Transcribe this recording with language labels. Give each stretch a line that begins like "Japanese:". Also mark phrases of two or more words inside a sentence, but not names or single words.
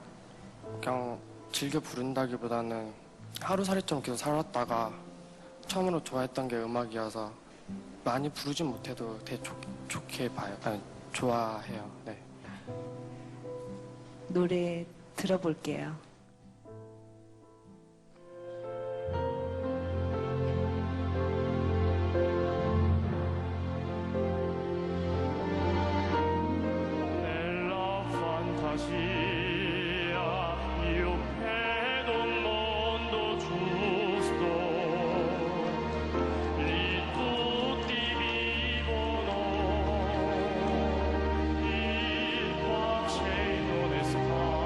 Korean: 그냥 즐겨 부른다기보다는 하루살이처럼 계속 살았다가 처음으로 좋아했던 게 음악이어서 많이 부르진 못해도 되게 좋게 봐요. 아니, 좋아해요. 네. 노래 들어볼게요.
Italian: Nella fantasia io vedo un mondo giusto, lì tutti vivono in pace e in onestà.